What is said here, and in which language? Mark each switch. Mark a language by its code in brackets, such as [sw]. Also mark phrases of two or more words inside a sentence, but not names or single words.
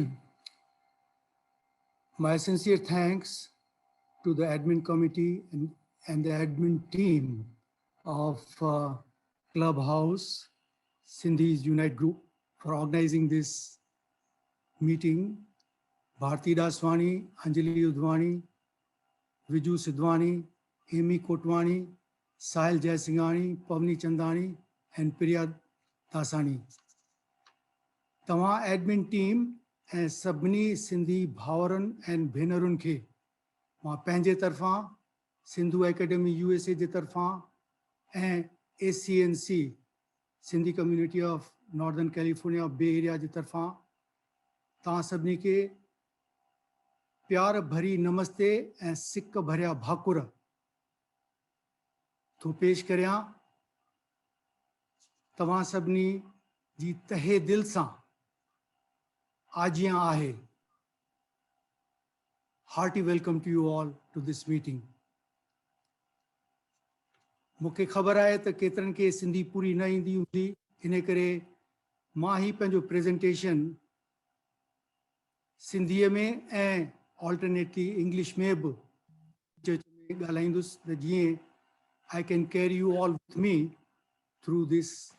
[en] My sincere thanks to the admin committee and and the admin team of Clubhouse Sindhis Unite Group for organizing this meeting. Bharti Daswani, Anjali Udvani, Viju Sidwani, Amy Kotwani, Sahil Jaisinghani, Pavni Chandani, and Priya Dasani. [sd] तव्हां [en] admin team [sd] ऐं सभिनी सिंधी भाउरनि ऐं भेनरुनि खे मां पंहिंजे तरफ़ां सिंधु एकेडमी USA जे तरफ़ां ऐं ACNC सिंधी कम्युनिटी ऑफ नॉर्दर्न कैलिफोर्निया बे एरिया जे तरफ़ां तव्हां सभिनी खे प्यार भरी नमस्ते ऐं सिक भरिया भाकुर थो पेश करियां। तव्हां सभिनी जी तहे दिल सां आजियां आहे। [en] Hearty welcome to you all to this meeting. [sd] मूंखे ख़बर आहे त केतिरनि खे सिंधी पूरी न ईंदी हूंदी, इन करे मां ही पंहिंजो प्रेज़ेंटेशन सिंधीअ में ऐं [en] alternately English [sd] में बि ॻाल्हाईंदुसि त जीअं [en] I can carry you all with me through this.